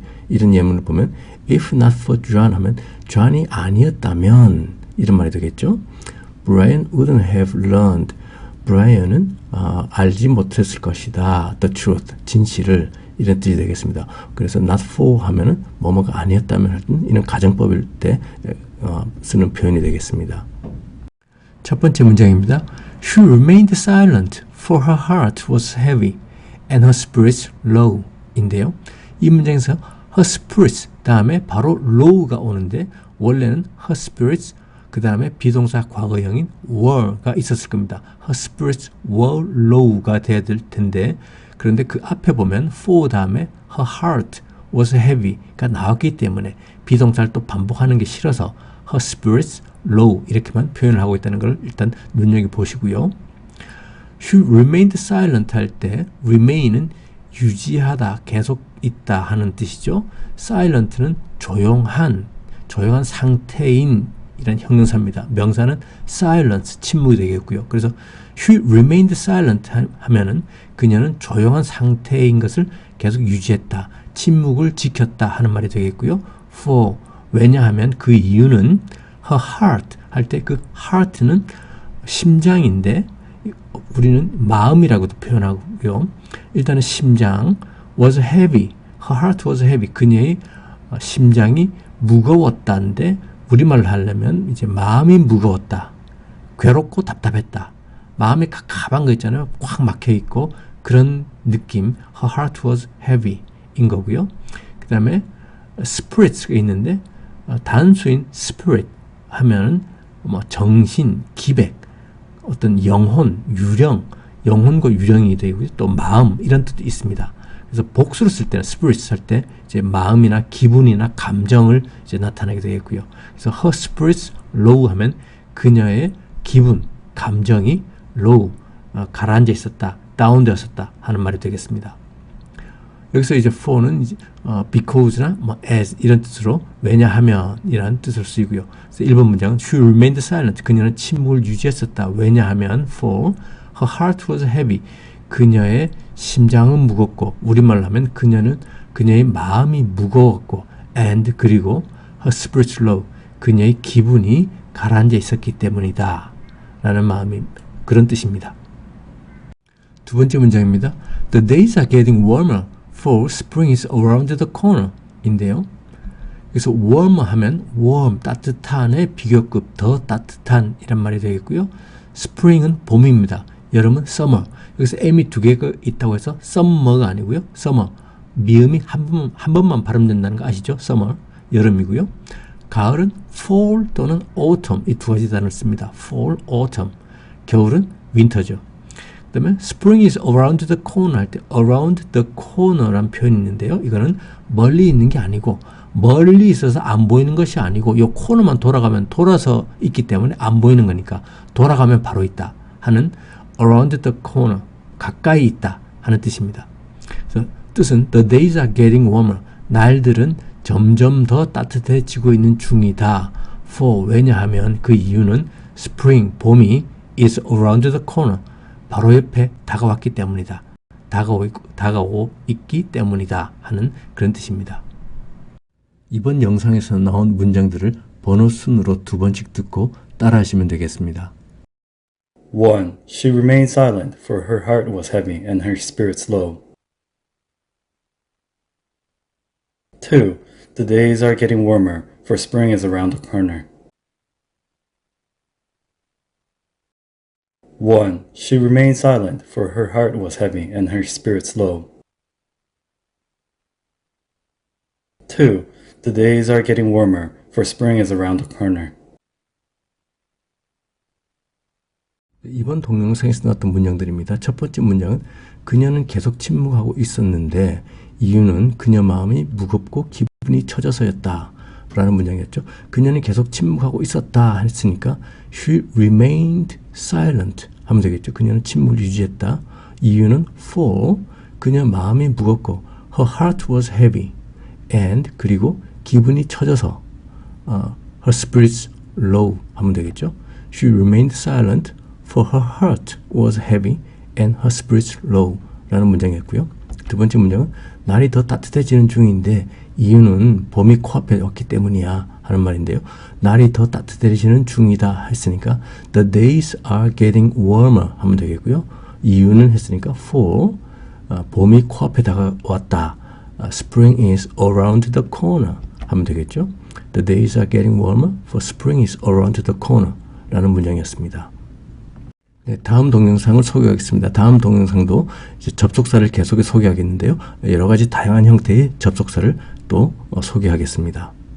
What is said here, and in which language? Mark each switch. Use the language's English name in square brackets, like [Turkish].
[Korean] 이런 예문을 보면 [English] if not for John [Korean] 하면 John이 아니었다면 이런 말이 되겠죠. [English] Brian wouldn't have learned. [Korean] Brian은 알지 못했을 것이다. [English] The truth, [Korean] 진실을 이런 뜻이 되겠습니다. 그래서 [English] not for [Korean] 하면은 뭐뭐가 아니었다면 할 때는 이런 가정법일 때 쓰는 표현이 되겠습니다. 첫 번째 문장입니다. [English] She remained silent, for her heart was heavy and her spirits low. [Korean] 인데요. 이 문장에서 [English] her spirits [Korean] 다음에 바로 low가 오는데 원래는 her spirits 그 다음에 비동사 과거형인 were가 있었을 겁니다. [English] Her spirits were low [Korean] 가 돼야 될 텐데 그런데 그 앞에 보면 for 다음에 [English] her heart was heavy [Korean] 가 나왔기 때문에 비동사를 또 반복하는 게 싫어서 [English] her spirits low [Korean] 이렇게만 표현을 하고 있다는 걸 일단 눈여겨보시고요. [English] She remained silent [Korean] 할 때 remain은 유지하다, 계속 있다 하는 뜻이죠. silent는 조용한 상태인 이란 형용사입니다. 명사는 silence, 침묵이 되겠고요. 그래서 [English] she remained silent [Korean] 하면은 그녀는 조용한 상태인 것을 계속 유지했다, 침묵을 지켰다 하는 말이 되겠고요. for, 왜냐하면 그 이유는 [English] her heart [Korean] 할 때 그 heart는 심장인데 우리는 마음이라고도 표현하고요. 일단은 심장 [English] was heavy, her heart was heavy. [Korean] 그녀의 심장이 무거웠다인데 우리말로 하려면 이제 마음이 무거웠다, 괴롭고 답답했다, 마음이 갑갑한 거 있잖아요. 꽉 막혀 있고 그런 느낌. [English] Her heart was heavy [Korean] 인 거고요. 그 다음에 spirits가 있는데 단수인 spirit 하면 뭐 정신, 기백, 어떤 영혼, 유령, 영혼과 유령이 되고요. 또 마음 이런 뜻도 있습니다. 그래서 복수로 쓸 때는 spirits 할 때 이제 마음이나 기분이나 감정을 이제 나타내게 되겠고요. 그래서 [English] her spirits low [Korean] 하면 그녀의 기분, 감정이 low, 가라앉아 있었다, 다운되었었다 하는 말이 되겠습니다. 여기서 이제 for는 because나 as 이런 뜻으로 왜냐하면 이라는 뜻을 쓰이고요. 그래서 1번 문장은 [English] she remained silent. [Korean] 그녀는 침묵을 유지했었다. 왜냐하면 [English] for her heart was heavy. [Korean] 그녀의 심장은 무겁고 우리말로 하면 그녀의 마음이 무거웠고 and 그리고 [English] her spirits low. [Korean] 그녀의 기분이 가라앉아 있었기 때문이다. 라는 마음이 그런 뜻입니다. 두 번째 문장입니다. [English] The days are getting warmer. For spring is around the corner [Korean] 인데요. 그래서 warmer 하면 warm, 따뜻한의 비교급, 더 따뜻한 이란 말이 되겠고요. spring은 봄입니다. 여름은 summer. 여기서 m이 두 개가 있다고 해서 summer가 아니고요. [English] summer. [Korean] 미음이 한 번만 발음된다는 거 아시죠? summer. 여름이고요. 가을은 fall 또는 autumn 이 두 가지 단어를 씁니다. fall, autumn. 겨울은 winter죠. 그 다음에 [English] spring is around the corner [Korean] 할 때 [English] around the corner [Korean] 라는 표현이 있는데요. 이거는 멀리 있는 게 아니고 멀리 있어서 안 보이는 것이 아니고 이 코너만 돌아가면 돌아서 있기 때문에 안 보이는 거니까 돌아가면 바로 있다 하는 [English] around the corner [Korean] 가까이 있다 하는 뜻입니다. 그래서 뜻은 [English] the days are getting warmer [Korean] 날들은 점점 더 따뜻해지고 있는 중이다. for 왜냐하면 그 이유는 spring 봄이 [English] is around the corner [Korean] 바로 옆에 다가왔기 때문이다. 다가오고 있기 때문이다 하는 그런 뜻입니다. 이번 영상에서 나온 문장들을 번호 순으로 두 번씩 듣고 따라하시면 되겠습니다. 1. [English] She remained silent, for her heart was heavy and her spirits low. 2. The days are getting warmer, for spring is around the corner. 1. She remained silent, for her heart was heavy and her spirits low. 2. The days are getting warmer, for spring is around the corner. [Korean] 이번 동영상에서 나왔던 문장들입니다. 첫 번째 문장은 그녀는 계속 침묵하고 있었는데 이유는 그녀 마음이 무겁고 기분이 처져서였다 라는 문장이었죠. 그녀는 계속 침묵하고 있었다 했으니까 [English] she remained silent [Korean] 하면 되겠죠. 그녀는 침묵을 유지했다. 이유는 for 그녀 마음이 무겁고 [English] her heart was heavy [Korean] and 그리고 기분이 처져서 [English] her spirits low [Korean] 하면 되겠죠. [English] she remained silent for her heart was heavy and her spirits low [Korean] 라는 문장이었고요. 두 번째 문장은 날이 더 따뜻해지는 중인데 이유는 봄이 코앞에 왔기 때문이야 하는 말인데요. 날이 더 따뜻해지는 중이다 했으니까 [English] the days are getting warmer [Korean] 하면 되겠고요. 이유는 했으니까 for 봄이 코앞에 다가왔다. [English] spring is around the corner [Korean] 하면 되겠죠. [English] The days are getting warmer for spring is around the corner [Korean] 라는 문장이었습니다. 네, 다음 동영상을 소개하겠습니다. 다음 동영상도 이제 접속사를 계속해 소개하겠는데요. 여러 가지 다양한 형태의 접속사를 또 소개하겠습니다.